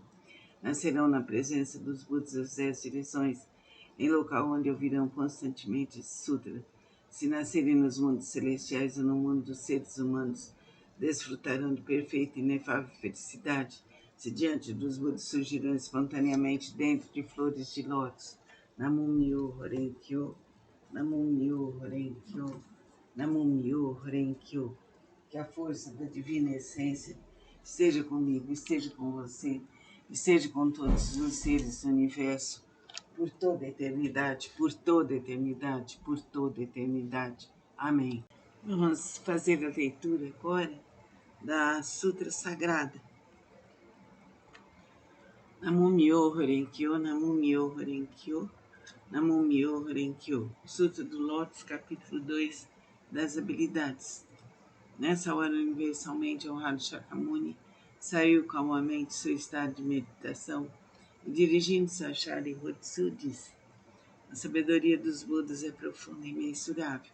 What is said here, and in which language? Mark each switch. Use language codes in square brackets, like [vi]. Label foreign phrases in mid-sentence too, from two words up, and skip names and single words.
[pt] Nascerão na presença dos Budas das 10 direções, em local onde ouvirão constantemente esse sutra. Se nascerem nos mundos celestiais ou no mundo dos seres humanos, desfrutarão de perfeita e inefável felicidade, se diante dos Budas surgirão espontaneamente dentro de flores de lótus. [ja] 南無妙法蓮華経、南無妙法蓮華経、南無妙法蓮華経. [pt] Que a força da divina essência esteja comigo, esteja com você, esteja com todos os seres do universo, por toda a eternidade, por toda a eternidade, por toda a eternidade. Amém. Vamos fazer a leitura agora da Sutra Sagrada. [ja] 南無妙法蓮華経、南無妙法蓮華経、南無妙法蓮華経. [pt] Sutra do Lótus, capítulo 2, das habilidades. Nessa hora, universalmente honrado Shakyamuni saiu calmamente de seu estado de meditação e, dirigindo-se a Sharihatsu, disse: a sabedoria dos Budas é profunda e imensurável.